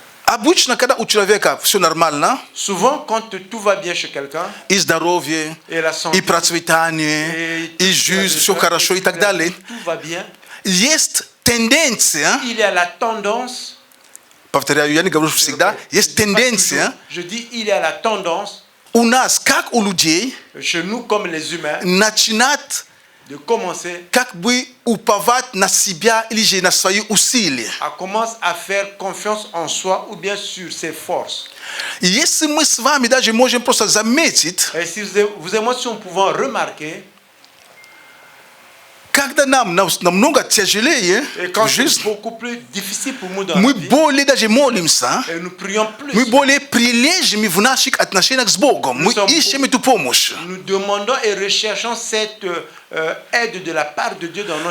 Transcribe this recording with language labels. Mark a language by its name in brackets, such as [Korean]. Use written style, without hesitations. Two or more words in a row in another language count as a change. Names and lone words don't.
[Russian] Обычно, когда у человека все нормально, [French] souvent quand tout va bien chez quelqu'un, [Russian] и здоровье, и процветание, и жизнь, все хорошо и так далее, [French] tout va bien, [Russian] есть тенденция, [French] il y a la tendance, [Russian] повторяю, я не говорю всегда, есть тенденция, [French] je dis il y a la tendance, [Russian] у нас, как у людей, [French] chez nous comme les humains, [Russian] начинать [French] de commencer [Russian] как бы уповать на себя или же на свои усилия. [French] commence à faire confiance en soi ou bien sur ses forces. [Russian] И если мы с вами даже можем просто заметить, [French] Et si vous et moi, si on pouvait remarquer, [Russian] когда нам намного тяжелее в жизни, [French] beaucoup plus difficile pour nous dans [Russian] мы [French] la vie, [Russian] более даже молимся, [French] et nous prions plus, [Russian] мы более прилежны в наших отношениях с Богом, мы ищем эту помощь. [French] nous demandons et recherchons cette aide de la part de Dieu dans notre